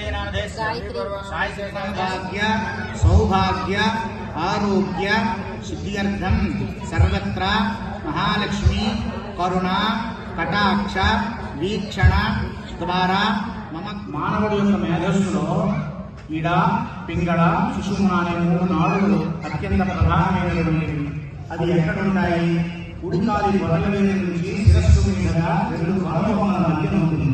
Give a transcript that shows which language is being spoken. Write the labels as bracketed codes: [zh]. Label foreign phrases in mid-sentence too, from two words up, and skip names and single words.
[sa] नामधेस्य साहित्य भाग्य सौभाग्य आरोग्य सिद्ध्यर्थम सर्वत्र महालक्ष्मी करुणा कटाक्ष [te] వీక్షణ ద్వారా మమ మానవుడి యొక్క మేధస్సులో ఈడ పింగళ సుషుమ్న అనే 3 నాడులు అత్యంత ప్రధానమైనటువంటివి. అది ఎక్కడ ఉంటాయి? ఉడికాలి గొడవల నుంచి శిరస్సు మీదుగా 2 భాగముల మధ్యన ఉంటుంది.